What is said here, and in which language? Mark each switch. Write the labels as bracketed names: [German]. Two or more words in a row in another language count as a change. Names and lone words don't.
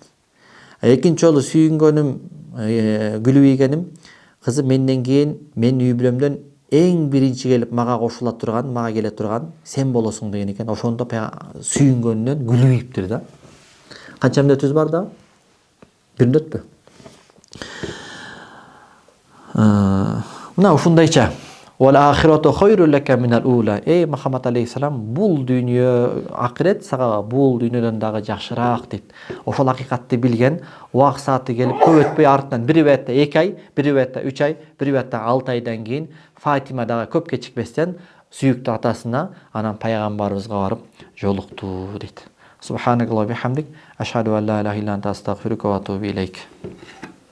[Kyrgyz] Экинчи жолу сүйүнгөнүм, күлүп ийгеним, кызым, менден кийин менин үй бүлөмдөн эң биринчи келип мага кошула турган, мага келе турган сен болосуң деген экен. Ошондо сүйүнгөнүнөн күлүп ийиптир да. Канча мүнөтүбүз бар да? Бир мүнөтпү? Мына ушундайча. [Arabic] وللآخرة خير لك من الأولى. [Kyrgyz] Мухаммад алейхиссалам, бул дүйнө, акырет сага бул дүйнөдөн дагы жакшыраак дейт. Ошол акыйкатты билген, убак сааты келип көп өтпөй артынан бир бетте 2 ай, бир бетте 3 ай, бир бетте 6 айдан кийин Фатима дагы көп кечикпестен сүйүктүү атасына, анан пайгамбарыбызга барып жолукту дейт. [Arabic] سبحان الله وبحمدك أشهد أن لا إله إلا أنت أستغفرك وأتوب إليك.